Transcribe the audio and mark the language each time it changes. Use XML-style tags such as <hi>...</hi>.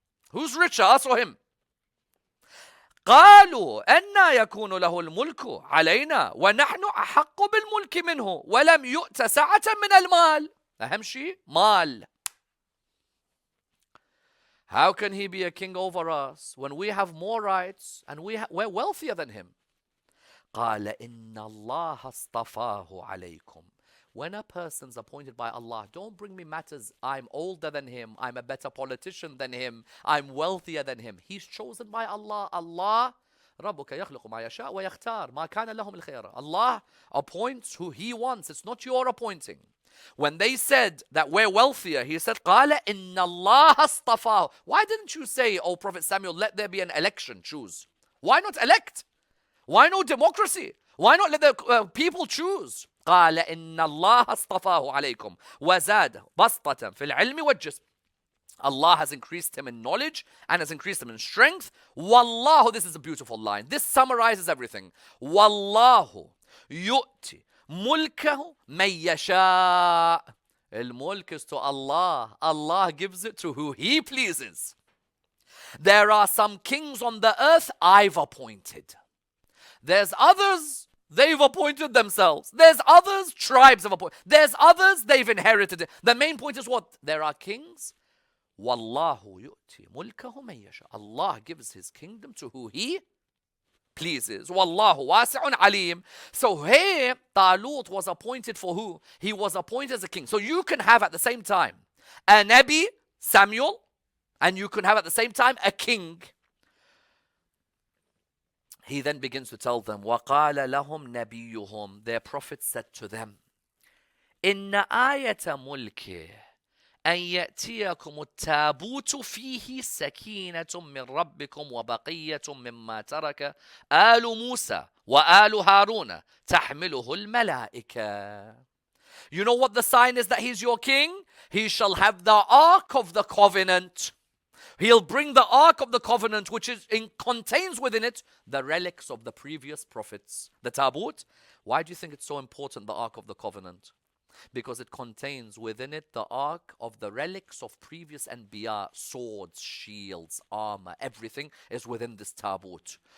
<en>Who's richer, us or him?</en> <ar>قالوا أَنَّا يَكُونُ لَهُ الْمُلْكُ عَلَيْنَا وَنَحْنُ أَحَقُّ بِالْمُلْكِ مِنْهُ وَلَمْ يُؤْتَ سَعَةً مِنَ الْمَالِ. أهم شيء مال.</ar> <en>How can he be a king over us when we have more rights and we're wealthier than him?</en> <ar>قال إن الله اصطفاه عليكم.</ar> <en>When a person's appointed by Allah, don't bring me matters. I'm older than him. I'm a better politician than him. I'm wealthier than him. He's chosen by Allah.</en> <ar>Allah ربك يخلق ما يشاء ويختار ما كان لهم الخير.</ar> <en>Allah appoints who he wants. It's not your appointing. When they said that we're wealthier, he said,</en> <ar>قال إن الله اصطفاه.</ar> <en>Why didn't you say, oh Prophet Samuel, let there be an election, choose? Why not elect? Why no democracy? Why not let the people choose?</en> <ar>قال إن الله اصطفاه عليكم وزاد بسطة في العلم والجسم.</ar> <en>Allah has increased him in knowledge and has increased him in strength. Wallahu, this is a beautiful line. This summarizes everything.</en> <ar>Wallahu yu'ti mulkahu man yasha.</ar> <en>Al-mulk is to Allah. Allah gives it to who he pleases. There are some kings on the earth I've appointed. There's others they've appointed themselves. There's others, tribes have appointed. There's others, they've inherited it. The main point is what? There are kings.</en> <ar>Wallahu yu'ti mulkahu man yasha.</ar> <en>Allah gives his kingdom to who he pleases.</en> <ar>Wallahu wasi'un alim.</ar> <en>So here, Talut was appointed for who? He was appointed as a king. So you can have at the same time a Nabi, Samuel, and you can have at the same time a king. He then begins to tell them,</en> <ar>وَقَالَ لَهُمْ نَبِيُّهُمْ.</ar> <en>Their prophet said to them,</en> <ar>إِنَّ آيَةَ مُلْكِهِ أن يأتيكم التابوت فيه سكينة من ربكم وبقية مما ترك آل موسى وآل هارون تحمله الملائكة.</ar> <en>You know what the sign is that he's your king? He shall have the Ark of the Covenant. He'll bring the Ark of the Covenant, which contains within it the relics of the previous prophets. The Tabut. Why do you think it's so important, the Ark of the Covenant? Because it contains within it the ark of the relics of previous Anbiya, swords, shields, armor, everything is within this tabut.</en>